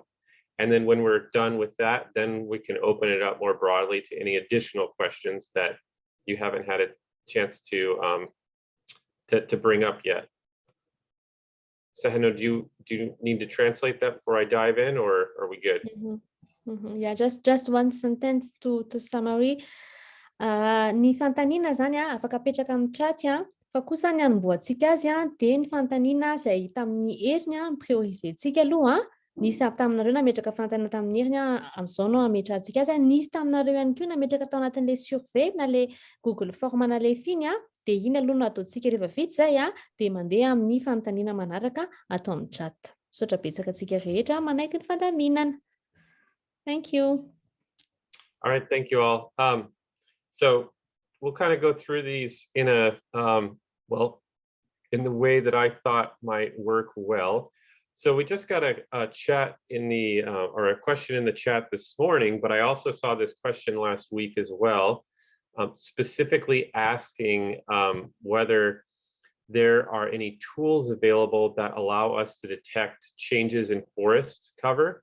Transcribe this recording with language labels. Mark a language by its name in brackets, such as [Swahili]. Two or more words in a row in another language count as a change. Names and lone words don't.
[English] And then when we're done with that, then we can open it up more broadly to any additional questions that you haven't had a chance to bring up yet. Sahino, do you need to translate that before I dive in, or are we good? Yeah, just one sentence to summary. [Malagasy] Ny fantaniana zany afaka apetraka amin'ny chat fa kosa ny anomboantsika azy dia ny fantaniana izay hita amin'ny heriny priorisentsika aloha nisy taminareo nametraka fantaniana tamin'ny heriny amin'izao no ametrahantsika azy nisy taminareo ihany koa nametraka tao anatin'ilay survey na le Google Form na le finy dia iny aloha no ataontsika rehefa vita zay dia mandeha amin'ny fantaniana manaraka atao amin'ny chat. Misaotra betsaka antsika rehetra manaiky ny fandaminana. [English] Thank you. All right, thank you all. So we'll kind of go through these in a, well, in the way that I thought might work well. So we just got a chat in the, or a question in the chat this morning, but I also saw this question last week as well, specifically asking whether there are any tools available that allow us to detect changes in forest cover.